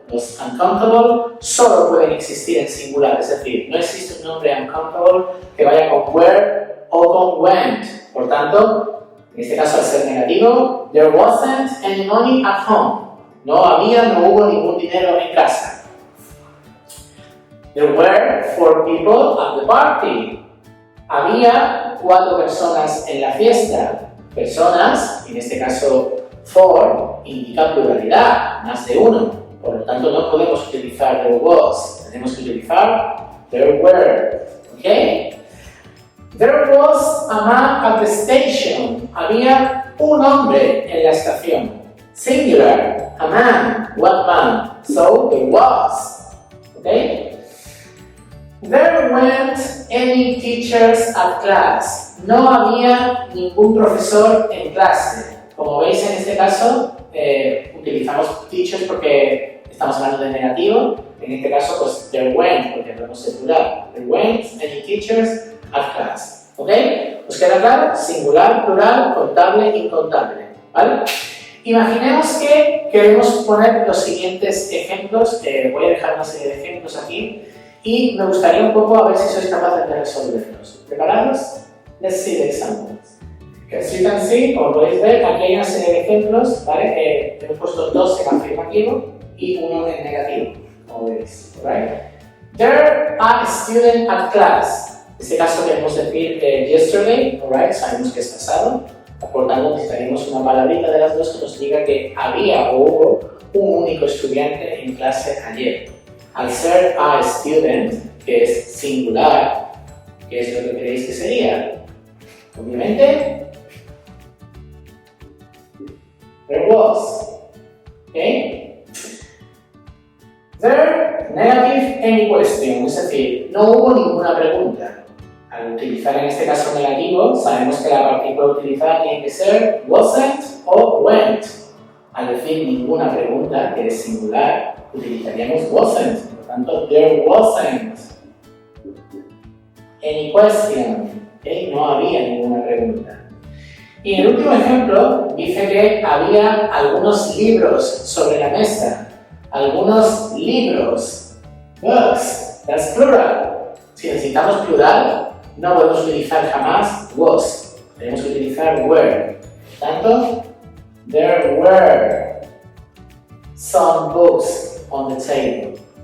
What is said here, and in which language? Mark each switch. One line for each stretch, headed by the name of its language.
Spanish: Los uncountable solo pueden existir en singular, es decir, no existe un nombre uncountable que vaya con were o con went. Por tanto, en este caso al ser negativo,
English: there wasn't any money at home.
Spanish: No hubo ningún dinero en casa.
English: There were 4 people at the party.
Spanish: Había 4 personas en la fiesta. Personas, en este caso 4, indica pluralidad, más de uno. Por lo tanto, no podemos utilizar there was. Tenemos que utilizar there were. ¿Ok?
English: There was a man at the station.
Spanish: Había un hombre en la estación.
English: Singular, a man. What man? So, there was. ¿Ok? There weren't any teachers at class.
Spanish: No había ningún profesor en clase. Como veis en este caso, utilizamos teachers porque estamos hablando de negativo. En este caso, pues there weren't, porque hablamos de plural.
English: There weren't any teachers at class.
Spanish: ¿Ok? ¿Os queda claro? Singular, plural, contable, incontable. ¿Vale? Imaginemos que queremos poner los siguientes ejemplos. Voy a dejar una serie de ejemplos aquí. Y me gustaría un poco a ver si sois capaces de resolverlos. ¿Preparados?
English: Let's see the examples. As you can see,
Spanish: como podéis ver, aquí hay una serie de ejemplos, ¿vale? Hemos puesto 2 en afirmativo y 1 en negativo, como veis, right?
English: There are students at class.
Spanish: En este caso queremos decir yesterday, right? Sabemos que es pasado. Por tanto, necesitaríamos una palabrita de las dos que nos diga que había o hubo un único estudiante en clase ayer. Al ser a student, que es singular, ¿qué es lo que creéis que sería? Obviamente,
English: there was. ¿Okay? There, negative, any question,
Spanish: es decir, no hubo ninguna pregunta. Al utilizar en este caso negativo, sabemos que la partícula utilizada tiene que ser wasn't o went. Al decir ninguna pregunta, que es singular, utilizaríamos wasn't. Por tanto,
English: there wasn't any question. ¿Okay?
Spanish: No había ninguna pregunta. Y en el último ejemplo, dice que había algunos libros sobre la mesa. Algunos libros. Books.
English: That's plural.
Spanish: Si necesitamos plural, no podemos utilizar jamás was. Tenemos que utilizar were. Por tanto,
English: there were some books on the table.